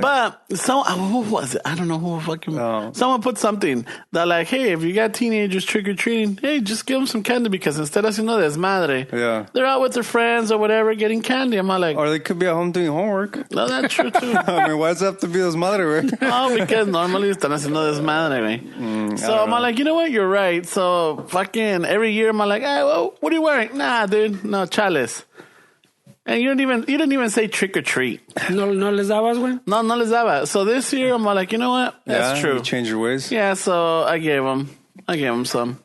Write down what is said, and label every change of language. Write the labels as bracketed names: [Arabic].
[English] but who was it? I don't know who fucking. Someone put something that like, hey, if you got teenagers trick or treating, hey, just give them some candy because instead of [Spanish] haciendo desmadre, [English] they're out with their friends or whatever getting candy. I'm like, or they could be at home doing homework. No, that's true too. I mean, why does it have to be desmadre, güey? Oh, because normally [Spanish] están haciendo desmadre, güey. [English] So I'm like, you know what? You're right. So fucking every year I'm like, hey, well, what are you wearing? Nah, dude, no, chales. And you didn't even say trick or treat. [Spanish] No les dabas, güey? No les daba. [English] So this year I'm like, you know what? That's true. You change your ways. Yeah, so I gave them some.